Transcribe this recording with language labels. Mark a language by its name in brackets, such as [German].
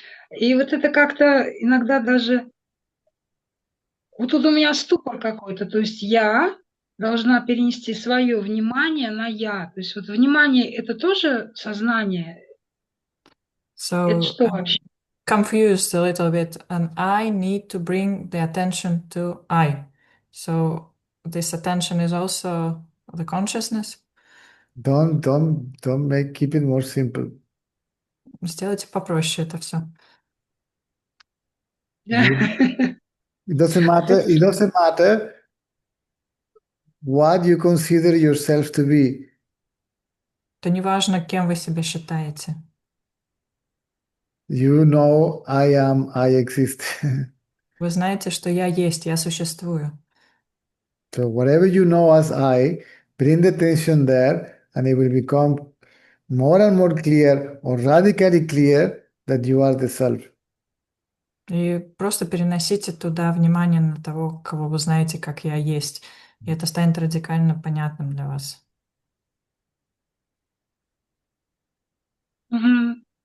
[Russian] И вот это как-то иногда даже... Вот тут у меня ступор какой-то. То есть я должна перенести свое внимание на я. То есть вот внимание – это тоже сознание? [English] So [Russian] Это что вообще? [English] confused a little bit, and I need to bring the attention to I. So this attention is also the consciousness. Don't keep it more simple. [Russian] Сделайте попроще это все. [English] It doesn't matter. It doesn't matter what you consider yourself to be. [Russian] То не важно, кем вы себя считаете. [English] You know, I am, I exist. [Russian] Вы знаете, что я есть, я существую. [English] So whatever you know as I, bring the attention there, and it will become more and more clear or radically clear that you are the self. [Russian] И просто переносите туда внимание на того, кого вы знаете, как я есть. И это станет радикально понятным для вас. Угу.